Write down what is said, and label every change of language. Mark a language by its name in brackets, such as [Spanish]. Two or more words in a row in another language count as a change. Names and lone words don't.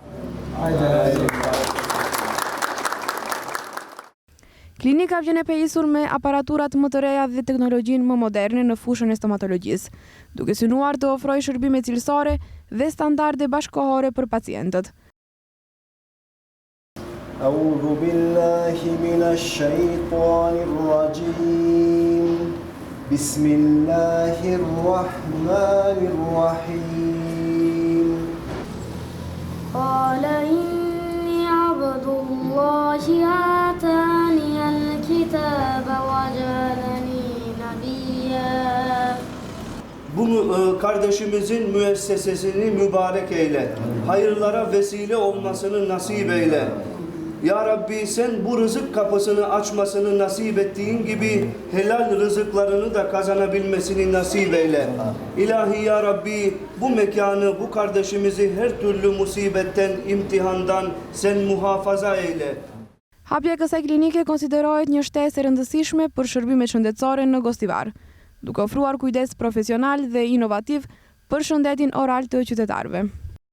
[Albanian] Klinika vjen e pejisur me aparaturat më të reja dhe teknologjinë më moderne në fushën e stomatologjisë, duke synuar të ofrojë shërbime cilësore dhe standarde bashkëkohore për pacientët. [Arabic] أعوذ بالله من الشيطان الرجيم. بسم الله الرحمن الرحيم. قال إني عبد الله آتاني الكتاب وجعلني نبيا. [Turkish] Bunu kardeşimizin müessesesini mübarek eyle. Hayırlara vesile olmasını nasip eyle. Ya Rabbi sen bu rızık kapısını açmasını nasip ettiğin gibi helal rızıklarını da kazanabilmesini nasip eyle. İlahi ya Rabbi bu mekanı, bu kardeşimizi her türlü musibetten, imtihandan sen muhafaza eyle. [Albanian] Hapja e kësaj klinike konsiderohet një shtesë e rëndësishme për shërbime shëndetësore në Gostivar, duke ofruar kujdes profesional dhe inovativ për shëndetin oral të qytetarëve.